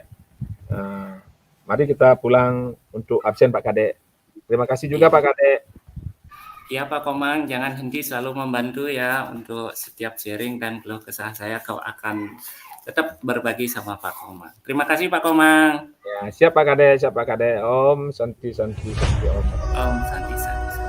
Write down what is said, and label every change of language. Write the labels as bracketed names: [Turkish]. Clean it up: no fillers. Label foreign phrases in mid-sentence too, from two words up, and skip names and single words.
[Indonesian] Mari kita pulang untuk absen Pak Kadek. Terima kasih juga Pak Kadek. Ya Pak Komang, jangan henti selalu membantu ya untuk setiap sharing dan keluh kesah saya kau akan tetap berbagi sama Pak Komang. Terima kasih Pak Komang. Ya, siap Pak Kadek, siap Pak Kadek. [Sanskrit] ॐ शान्तिः शान्तिः शान्तिः ॐ. ॐ शान्तिः शान्तिः.